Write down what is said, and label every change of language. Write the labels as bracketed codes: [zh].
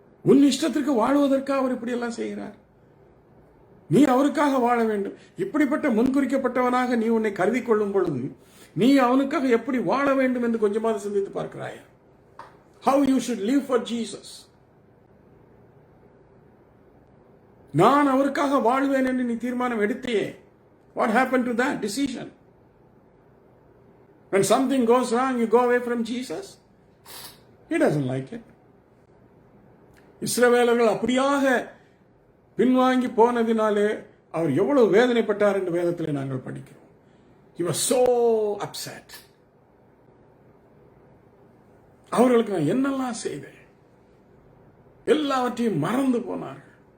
[ta] உன் இஷ்டத்திற்கு வாழ்வதற்காக அவர் இப்படி எல்லாம் செய்கிறார். நீ அவருக்காக வாழ வேண்டும். இப்படிப்பட்ட முன்குறிக்கப்பட்டவனாக நீ உன்னை கருதி கொள்ளும் பொழுது நீ அவனுக்காக எப்படி வாழ வேண்டும் என்று கொஞ்சமாவது சிந்தித்து பார்க்கிறாயா? [en] How you should live for Jesus. [ta] நான் அவருக்காக வாழ்வேன் என்று நீ தீர்மானம் எடுத்தையே. [en] What happened to that decision? When something goes wrong, you go away from Jesus. He doesn't like it. [ta] இஸ்ரவேலர்கள் அப்படியாக பின்வாங்கி போனதினாலே அவர் எவ்வளவு வேதனைப்பட்டார் என்று வேதத்தில் நாங்கள் படிக்கிறோம். [en] He was so upset. [ta] அவர்களுக்கு நான் என்னெல்லாம் செய்தேன் எல்லாவற்றையும் மறந்து போனார்கள்.